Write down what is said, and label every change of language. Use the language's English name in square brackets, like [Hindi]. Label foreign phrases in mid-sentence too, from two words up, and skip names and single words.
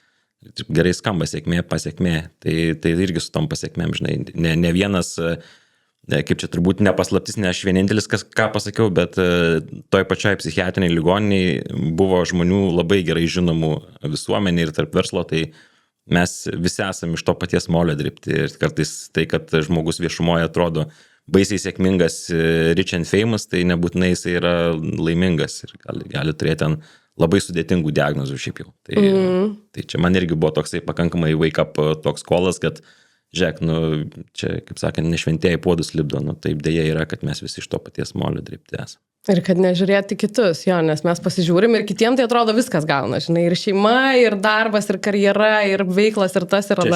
[Lithuanian] Gerai skamba sėkmė, pasiekmė, tai irgi su tom pasiekmėm, žinai, ne vienas, kaip čia turbūt nepaslaptis, ne aš vienintelis, ką pasakiau, bet toj pačioj psichiatriniai ligoniniai buvo žmonių labai gerai žinomų visuomenė ir tarp verslo, tai Mes visi esame iš to paties molio dirbti ir kartais tai, kad žmogus viešumoje atrodo baisiai sėkmingas, [English] rich and famous, [Lithuanian] tai nebūtinai jis yra laimingas ir gali turėti ten labai sudėtingų diagnozių šiaip jau. Tai čia man irgi buvo toksai pakankamai [English] wake up [Lithuanian] toks kolas, kad žiūrėk, čia, kaip sakant, nešventėjai puodus lipdo, taip dėja yra, kad mes visi iš to paties molio dirbti esame. Ir kad nežiūrėti kitus, jo, nes mes pasižiūrim ir kitiems tai atrodo viskas gauna, žinai, ir šeima, ir darbas, ir karjera, ir veiklas, ir tas, ir anas.